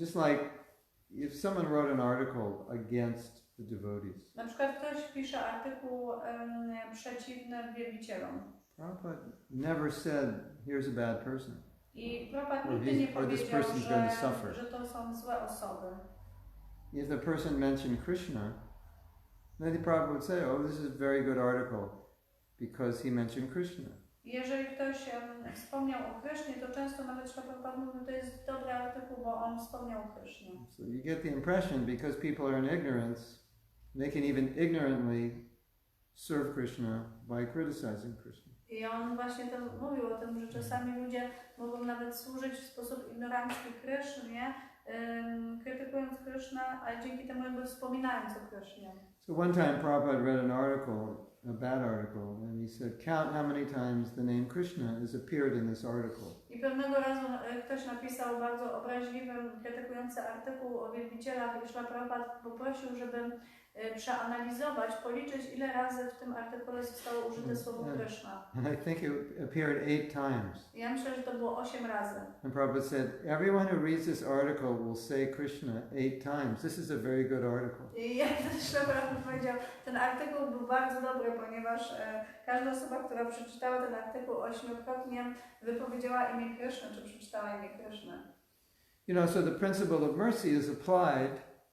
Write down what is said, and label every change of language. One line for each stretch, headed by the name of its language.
English: Just like if someone wrote an article against the devotees.
Polish: Na przykład ktoś pisze artykuł przeciwny wielbicielom.
English: Prabhupada never said, here's a bad person.
Polish: I Prabhupada nigdy nie powiedział, że to są złe osoby.
English: If the person mentioned Krishna, then the Prabhupada would say, oh, this is a very good article because he mentioned Krishna.
Polish: Jeżeli ktoś wspomniał o Krysznie, to często nawet Prabhupada mówi, że to jest dobry artykuł, bo on wspomniał o Krysznie.
English: So you get the impression, because people are in ignorance, they can even ignorantly serve Krishna by criticizing Krishna.
Polish: I on właśnie to mówił o tym, że czasami ludzie mogą nawet służyć w sposób ignorancki Krysznie, krytykując Krysznę, ale dzięki temu jakby wspominając o Krysznie.
English: So one time Prabhupada read an article, a bad article, and he said, count how many times the name Krishna has appeared in this article.
Polish: I pewnego razu ktoś napisał bardzo obraźliwy, krytykujący artykuł o wielbicielach i Śrila Prabhupada poprosił, żeby przeanalizować, policzyć, ile razy w tym artykule zostało użyte słowo Krishna.
English: And I think it appeared 8 times.
Polish: Ja myślę, że to było 8 razy.
English: And Prabhupada said, everyone who reads this article will say Krishna 8 times. This is a very good article.
Polish: I jak Śrila Prabhupada powiedział, ten artykuł był bardzo dobry, ponieważ każda osoba, która przeczytała ten artykuł 8-krotnie, wypowiedziała imię Krishna, czy przeczytała imię Krishna.
English: So the principle of mercy is applied.